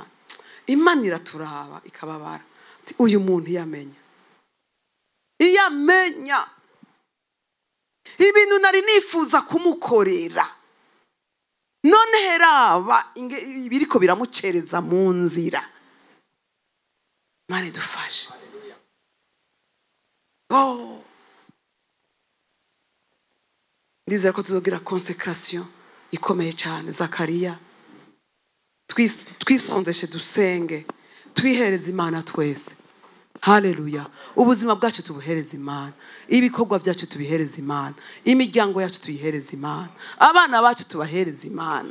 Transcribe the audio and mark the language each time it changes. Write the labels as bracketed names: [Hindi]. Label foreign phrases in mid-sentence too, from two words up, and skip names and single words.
[Rundi] Imana iraturaba ikababara. Uyu muntu yamenya ibintu nari nifuza kumukorera none heraba biriko biramucereza mu nzira. Imana idufashe. Ndizera ko tuzogira consécration ikomeye cyane. Zakariya twisonzeshe dusenge twihereza Imana twese. Haleluya. Ubuzima bwacu tubuhereza Imana, ibikorwa byacu tubihereza Imana, imiryango yacu tuyihereza Imana, abana bacu tubahereza Imana.